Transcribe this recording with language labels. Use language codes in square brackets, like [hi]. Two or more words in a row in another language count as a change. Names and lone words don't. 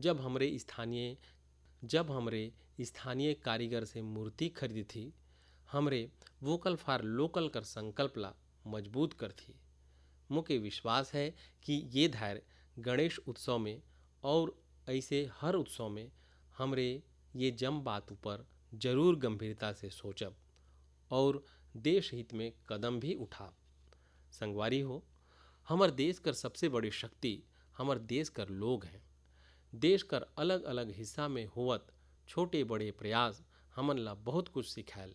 [sck] जब हमरे स्थानीय कारीगर से मूर्ति खरीदी थी, हमरे [en] vocal for local [sck] कर संकल्प ला मजबूत कर थी। मुझे विश्वास है कि ये धैर्य गणेश उत्सव में और ऐसे हर उत्सव में हमरे ये जम बात ऊपर जरूर गंभीरता से सोचब और देश हित में कदम भी उठाब। संगवारी हो, हमर देश कर सबसे बड़ी शक्ति हमर देश कर लोग हैं। देश कर अलग अलग हिस्सा में होवत छोटे बड़े प्रयास हमन ला बहुत कुछ सिखायल।